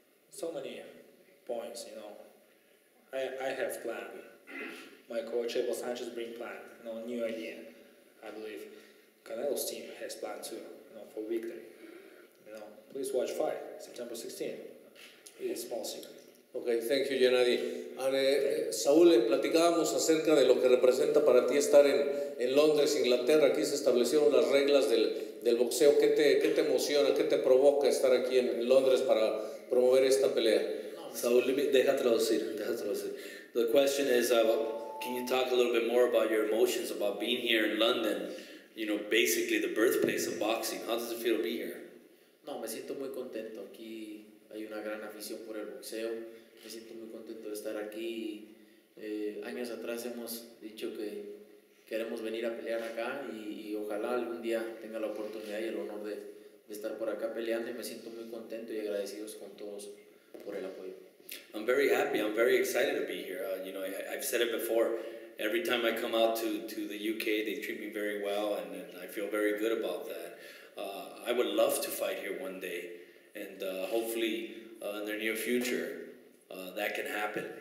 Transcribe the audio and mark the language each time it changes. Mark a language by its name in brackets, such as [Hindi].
[English] So many points, you know. I have plan. My coach Abel Sanchez bring plan, you know, new idea. I believe Canelo's team has plan too, you know, for victory. You know, please watch fight September 16th. It is small secret. Okay, thank you, Gennady. [Spanish] And, Saúl, platicábamos acerca de lo que representa para ti estar en Londres, Inglaterra. Aquí se establecieron las reglas del boxeo. ¿Qué te emociona, qué te provoca estar aquí en Londres para promover esta pelea? Saúl, deja traducir. [English] The question is, can you talk a little bit more about your emotions about being here in London, you know, basically the birthplace of boxing? How does it feel to be here? [Spanish] No, me siento muy contento. Aquí hay una gran afición por el boxeo. Me siento muy contento de estar aquí. Años atrás hemos dicho que queremos venir a pelear acá y ojalá algún día tenga la oportunidad y el honor de estar por acá peleando y me siento muy contento y agradecidos con todos por el apoyo. [English] I'm very happy. I'm very excited to be here. You know, I've said it before. Every time I come out to the UK, they treat me very well, and I feel very good about that. I would love to fight here one day, and hopefully in the near future that can happen.